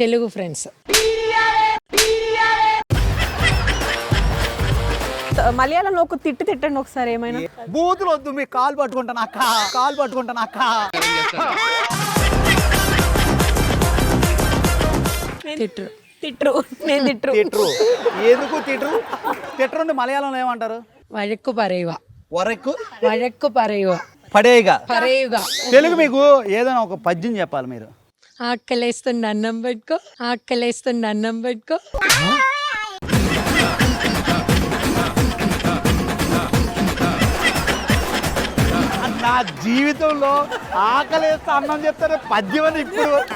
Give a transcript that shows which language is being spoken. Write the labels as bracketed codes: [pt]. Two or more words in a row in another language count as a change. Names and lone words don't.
[te] మలయాళంలో ఒక తిట్టండి ఒకసారి ఏమైనా. బూతులు వద్దు, మీ కాలు పట్టుకుంటాను అక్క. తిట్రు. ఎందుకు తిట్రు మలయాళంలో ఏమంటారు? [ml] వഴക്കു പറയുക. [te] పడేగా. [ml] പറയുക. [te] తెలుగు మీకు ఏదైనా ఒక పద్యం చెప్పాలి మీరు. ఆకలేస్తుంది అన్నం పెట్టుకో. నా జీవితంలో ఆకలేస్తే అన్నం చెప్తారు పద్యం అని ఇప్పుడు.